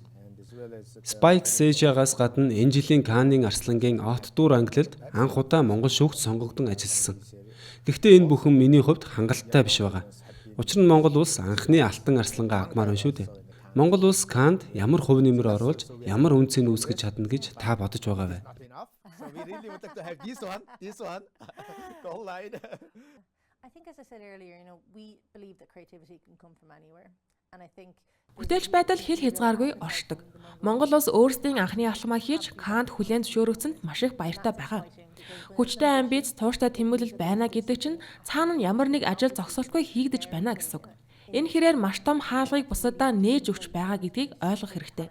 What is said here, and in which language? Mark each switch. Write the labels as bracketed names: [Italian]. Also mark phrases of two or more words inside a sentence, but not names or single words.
[Mongolian] Spikes Asia-гаас гадна энэ жилийн Канны арслангийн Outdoor ангилалд анх удаа монгол шүүгч сонгогдсон ажилласан. Гэхдээ энэ бүхэн миний хувьд хангалттай биш байгаа. Учир нь Монгол улс анхны алтан арслангаа авмаар байна шүү дээ. Монгол улс Канд ямар хувь нэмэр оруулж, ямар үнцийг үүсгэж чадна гэж та бодож байгаа вэ? [English] I think as I said earlier, we believe that creativity can come from anywhere. And I think [Mongolian] бүтээлч байдал хэл хязгааргүй оршдог. Монгол улс өөрсдийн анхны алхмаа хийж Канд хүлээн зөвшөөрөгцөнд маш их баяртай байгаа. Хүчтэй амбиц, тууштай тэмүүлэл байна гэдэг чинь цаана нь ямар нэг ажил зогсолтгүй хийгдэж байна гэсэн үг. Энэ хэрээр маш том хаалгыг бусадаа нээж өгч байгаа гэдгийг ойлгох хэрэгтэй.